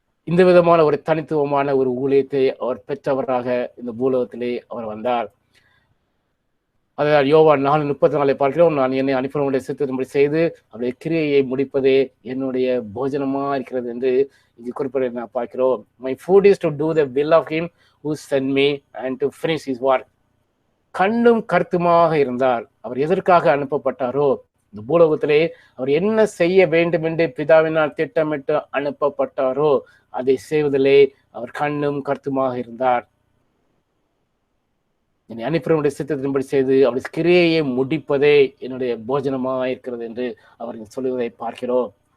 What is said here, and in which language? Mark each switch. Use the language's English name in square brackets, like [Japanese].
[Tamil] இந்த விதமான ஒரு தனித்துவமான ஒரு ஊழியத்தை அவர் பெற்றவராக இந்த பூலோகத்திலே அவர் வந்தார். அதாவது யோவான் 4:34 பார்க்கிறோம். நான் என்னை அனுப்பினவருடைய சித்தத்தின்படி செய்து அவருடைய கிரியையை முடிப்பதே என்னுடைய போஜனமா இருக்கிறது என்று இங்கு குறிப்பிட நான் பார்க்கிறோம். [English] My food is to do the will of him who sent me and to finish his work. [Tamil] கண்ணும் கருத்துமாக இருந்தார். அவர் எதற்காக அனுப்பப்பட்டாரோ, இந்த பூலோகத்திலே அவர் என்ன செய்ய வேண்டும் என்று பிதாவினால் திட்டமிட்டு அனுப்பப்பட்டாரோ அதை செய்வதிலே அவர் கண்ணும் கருத்துமாக இருந்தார். என்னை அனுப்பினவருடைய சித்தத்தின்படி செய்து அவருடைய கிரியையை முடிப்பதே என்னுடைய போஜனமா இருக்கிறது என்று அவர் சொல்லுவதை பார்க்கிறோம்.